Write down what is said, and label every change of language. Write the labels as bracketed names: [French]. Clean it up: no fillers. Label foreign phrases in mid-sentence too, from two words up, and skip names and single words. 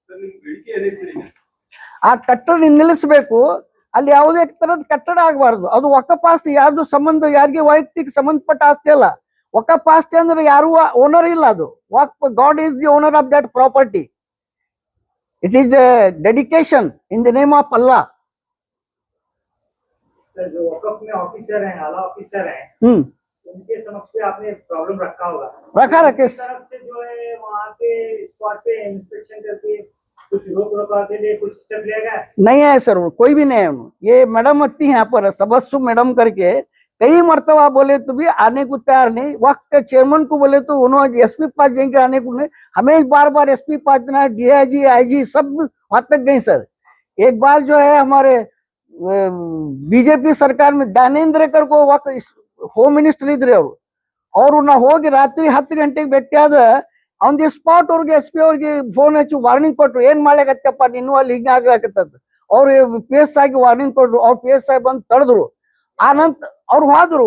[Kannada] ಆ ಕಟ್ಟಡ ನಿಲ್ಲಿಸ್ಬೇಕು, ಅಲ್ಲಿ ಯಾವುದೇ ತರದ ಕಟ್ಟಡ ಆಗಬಾರ್ದು. ಅದು ವಕಫ್ ಆಸ್ತಿ, ಯಾರ್ದು ಸಂಬಂಧ, ಯಾರಿಗೆ ವೈಯಕ್ತಿಕ ಸಂಬಂಧಪಟ್ಟ ಆಸ್ತಿ ಅಲ್ಲ. ವಕಫ್ ಆಸ್ತಿ ಅಂದ್ರೆ ಯಾರು ಓನರ್ ಇಲ್ಲ, ಅದು ವಕ್ಫ್, [English] God is the owner of that property. It is a dedication in the name of Allah. [Hindi] सर, जो वकफ में ऑफिसर हैं, आला ऑफिसर हैं, उनके समक्ष पे आपने प्रॉब्लम रखा होगा? रखा किस तरफ से जो है वहाँ पे स्पॉट पे इंस्पेक्शन करके कुछ रोक रोका के लिए कुछ स्टेप लिया गया? नहीं है सर, कोई भी नहीं है. ये मैडम आती है यहाँ पर, सबस्सु मैडम करके, कई मरतबा बोले तो भी आने को तैयार नहीं. वक्त के चेयरमैन को बोले तो उन्होंने SP पास जाएंगे, आने को नहीं. हमें बार बार SP पास देना, DIG IG सब वहां तक गई सर. एक बार जो है हमारे BJP सरकार में [Kannada] ಜ್ಞಾನೇಂದ್ರಕರ್ [Hindi] को वक्त [English] home minister [Kannada] ಇದ್ರಿ ಅವರು ನಾ ಹೋಗಿ ರಾತ್ರಿ 10 ಗಂಟೆಗೆ ಭೇಟಿ ಆದ್ರೆ [English] on the spot [Kannada] ಅವ್ರಿಗೆ SP ಅವ್ರಿಗೆ ಫೋನ್ ಹಚ್ಚಿ ವಾರ್ನಿಂಗ್ ಕೊಟ್ರು, ಏನ್ ಮಾಡ್ಲಿಕತ್ತಪ್ಪ ನೀನು, ಅಲ್ಲಿ ಹಿಂಗ ಆಗ್ಲಾಕತ್ತದ. ಅವ್ರು PS ಆಗಿ ವಾರ್ನಿಂಗ್ ಕೊಟ್ರು. ಅವ್ರು PS ಆಗಿ ಬಂದು ತಡೆದ್ರು. ಆ ನಂತರ ಅವ್ರು ಹೋದ್ರು.